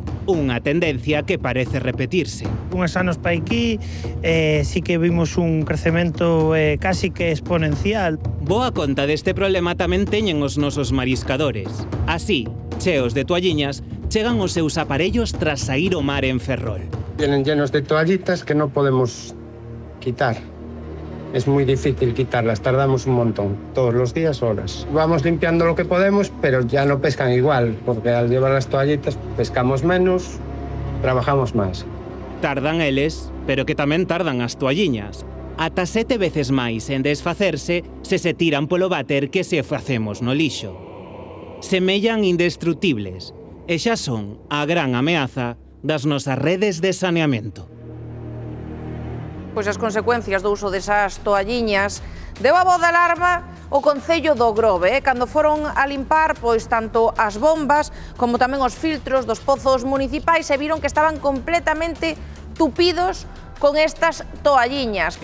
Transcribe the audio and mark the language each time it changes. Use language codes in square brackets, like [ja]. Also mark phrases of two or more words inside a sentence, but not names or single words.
[gl] Unha tendencia que parece repetirse. Unhas anos pa aquí, sí que vimos un crecemento casi que exponencial. Boa conta deste problema tamén teñen os nosos mariscadores. Así, cheos de toalliñas, chegan os seus aparellos tras saír o mar en Ferrol. [es] Vienen llenos de toallitas que no podemos quitar. Es muy difícil quitarlas, tardamos un montón, todos los días, horas. Vamos limpiando lo que podemos, pero ya no pescan igual, porque al llevar las toallitas pescamos menos, trabajamos más. [gl] Tardan eles, pero que tamén tardan as toalliñas. Ata 7 veces máis en desfacerse se tiran polo váter que se facemos no lixo. Semellan indestructibles, e xa son a gran ameaza das nosas redes de saneamento. Pois as consecuencias do uso desas toalliñas deu a voz de alarma o Concello do Grove, cando foron a limpar pois tanto as bombas como tamén os filtros dos pozos municipais e viron que estaban completamente tupidos con estas toalliñas.